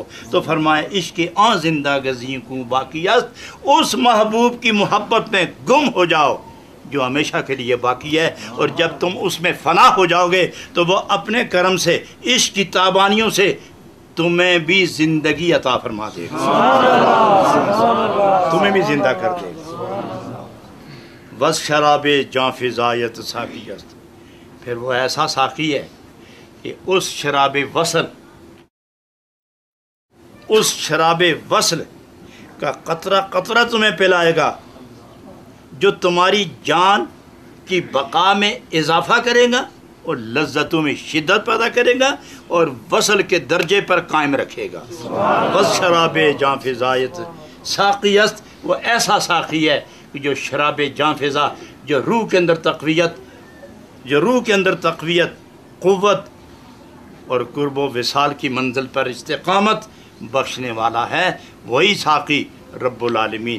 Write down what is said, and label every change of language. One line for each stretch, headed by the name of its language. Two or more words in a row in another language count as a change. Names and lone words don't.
Urdu: تو فرمائے
Persian: عشق آن زندہ گزیں کو باقی است،
Urdu: اس محبوب کی محبت میں گم ہو جاؤ جو ہمیشہ کے لیے باقی ہے، اور جب تم اس میں فنا ہو جاؤ گے تو وہ اپنے کرم سے، عشق کی تابانیوں سے تمہیں بھی زندگی عطا فرما دے گا، تمہیں بھی زندہ کر دے گا۔
Persian: بس شراب جاں فزایت ساقی است،
Urdu: پھر وہ ایسا ساقی ہے کہ اس شراب وصل، اس شراب وصل کا قطرہ قطرہ تمہیں پلائے گا جو تمہاری جان کی بقا میں اضافہ کرے گا اور لذتوں میں شدت پیدا کرے گا اور وصل کے درجے پر قائم رکھے گا۔
Persian: بس شراب جاں فزایت ساقی است،
Urdu: وہ ایسا ساقی ہے کہ جو شراب جاں فضا، جو روح کے اندر تقویت، جو روح کے اندر تقویت، قوت اور قرب و وصال کی منزل پر استقامت بخشنے والا ہے، وہی ساقی رب العالمین۔